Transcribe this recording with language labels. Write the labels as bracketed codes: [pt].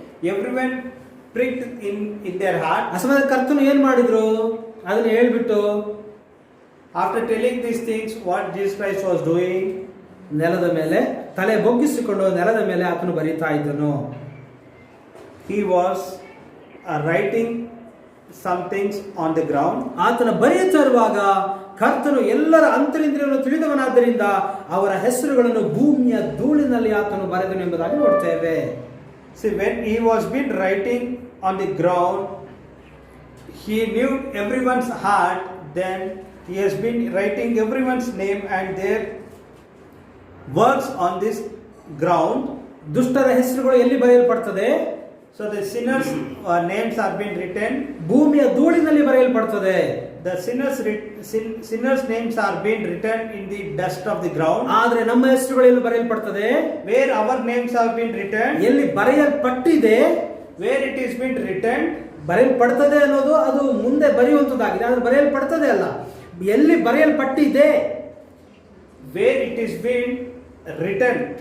[en] Everyone pricked in their heart. [kn] ಆ ಸಮಯದಲ್ಲಿ ಕರ್ತನು ಏನ್ ಮಾಡಿದ್ರು? ಅದನ್ನ ಹೇಳ್ಬಿಟ್ಟು [en] After telling these things, what Jesus Christ was doing, [kn] ನೆಲದ ಮೇಲೆ ತಲೆ ಬೊಗ್ಗಿಸಿಕೊಂಡು ನೆಲದ ಮೇಲೆ ಆತನು ಬರೀತಾ ಇದ್ದನು. [en] he was writing some things on the ground. [kn] ಆತನ ಬರೆಯುತ್ತಾ ಇರುವಾಗ ಕರ್ತನು ಎಲ್ಲರ ಅಂತರಿಂದ್ರಿಯವನ್ನು ತಿಳಿದವನಾದ್ದರಿಂದ ಅವರ ಹೆಸರುಗಳನ್ನು ಭೂಮಿಯ ಧೂಳಿನಲ್ಲಿ ಆತನು ಬರೆದನು ಎಂಬುದಾಗಿ ನೋಡ್ತೇವೆ. [en] See, when he was been writing on the ground, he knew everyone's heart. Then he has been writing everyone's name and their works on this ground. [kn] ದುಷ್ಟರ ಹೆಸರುಗಳು ಎಲ್ಲಿ ಬರೆಯಲ್ಪಡ್ತದೆ? [en] So the sinners' names are being written. [kn] ಭೂಮಿಯ ಧೂಳಿನಲ್ಲಿ ಬರೆಯಲ್ಪಡ್ತದೆ. [en] The sinners' names are being written in the dust of the ground. [kn] ಆದ್ರೆ ನಮ್ಮ ಹೆಸರುಗಳು ಎಲ್ಲಿ ಬರೆಯಲ್ಪಡ್ತದೆ? [en] Where our names have been written, [kn] ಎಲ್ಲಿ ಬರೆಯಲ್ಪಟ್ಟಿದೆ, [en] where it is been written, [kn] ಬರೆಯಲ್ಪಡ್ತದೆ ಅನ್ನೋದು ಅದು ಮುಂದೆ ಬರೆಯುವಂತದ್ದಾಗಿದೆ. ಆದ್ರೆ ಬರೆಯಲ್ಪಡ್ತದೆ ಅಲ್ಲ, ಎಲ್ಲಿ ಬರೆಯಲ್ಪಟ್ಟಿದೆ, [en] where it is been written.